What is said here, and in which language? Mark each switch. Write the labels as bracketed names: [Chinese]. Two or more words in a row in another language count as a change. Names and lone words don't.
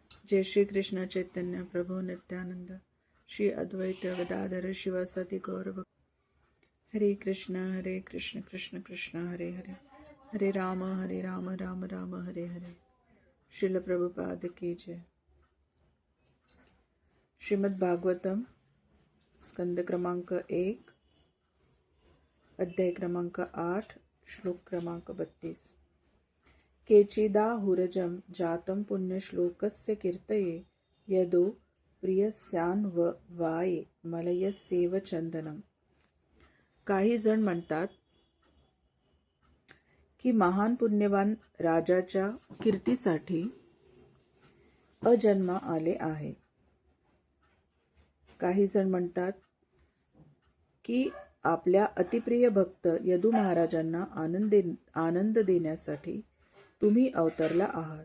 [Sanskrit] जय श्री कृष्ण चैतन्य प्रभु नित्यानंद श्री अद्वैत गदाधर शिवासादि गौरव। हरे कृष्ण कृष्ण कृष्ण हरे हरे, हरे राम राम राम हरे हरे। [Hindi] श्रील प्रभुपाद की जय। [Marathi] श्रीमद् भागवतम स्कंद क्रमांक 1, अध्याय क्रमांक 8, श्लोक क्रमांक 32। [Sanskrit] केचिदाहुरजं जातं पुण्यश्लोकस्य कीर्तये यदो प्रियस्यान्ववाये मलयस्येव चंदनम। [Marathi] काही जण म्हणतात की महान पुण्यवान राजाच्या कीर्तीसाठी अजन्मा आले आहे। काही जण म्हणतात की आपल्या अतिप्रिय भक्त यदू महाराजांना आनंद देण्यासाठी तुम्ही अवतरला आहात।